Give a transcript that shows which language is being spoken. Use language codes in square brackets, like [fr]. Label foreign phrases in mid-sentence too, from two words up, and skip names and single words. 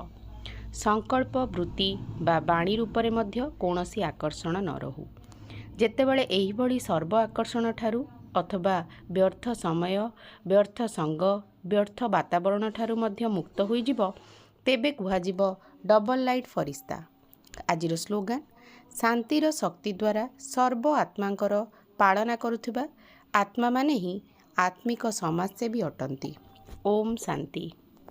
[or] ସଂକଳ୍ପ ବୃତ୍ତି ବା ବାଣୀ ରୂପରେ ମଧ୍ୟ କୌନସୀ ଆକର୍ଷଣ ନ ରହୁ। ଯେତେବେଳେ ଏହି ଭଳି ସର୍ବ ଆକର୍ଷଣ ଠାରୁ ଅଥବା ବ୍ୟର୍ଥ ସମୟ, ବ୍ୟର୍ଥ ସଙ୍ଗ, ବ୍ୟର୍ଥ ବାତାବରଣ ଠାରୁ ମଧ୍ୟ ମୁକ୍ତ ହୋଇ ଯିବ, ତେବେ କୁହାଯିବ [en] double light [or] फरिस्ता। ଆଜିର ସ୍ଲୋଗାନ ଶାନ୍ତିର ଶକ୍ତି ଦ୍ୱାରା ସର୍ବ ଆତ୍ମାଙ୍କର ପାଳନା କରୁଥିବା ଆତ୍ମା ମାନେ ହିଁ ଆତ୍ମିକ ସମାଜସେବୀ ଅଟନ୍ତି। ଓମ ଶାନ୍ତି।